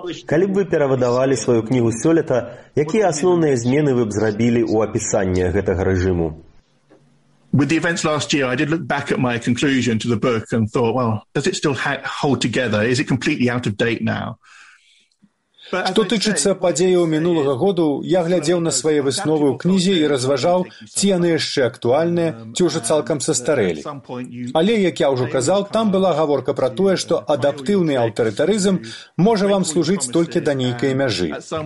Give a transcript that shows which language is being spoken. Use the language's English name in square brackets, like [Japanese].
[Belarusian] Калі б вы перавыдавалі сваю кнігу сёлета, якія асноўныя змены вы б зрабілі ў апісанні гэтага рэжыму? [English] With the events last year, I did look back at my conclusion to the book and thought, well, does it still hold together? Is it completely out of date now? [Belarusian] Што тычыцца падзеяў мінулага году, я глядзеў на свае высновы ў кнізе і разважаў, ці яны яшчэ актуальныя, ці ўжо цалкам састарэлі. Але, як я ўжо казаў, там была гаворка пра тое, што адаптыўны аўтарытарызм можа вам служыць толькі да нейкай мяжы.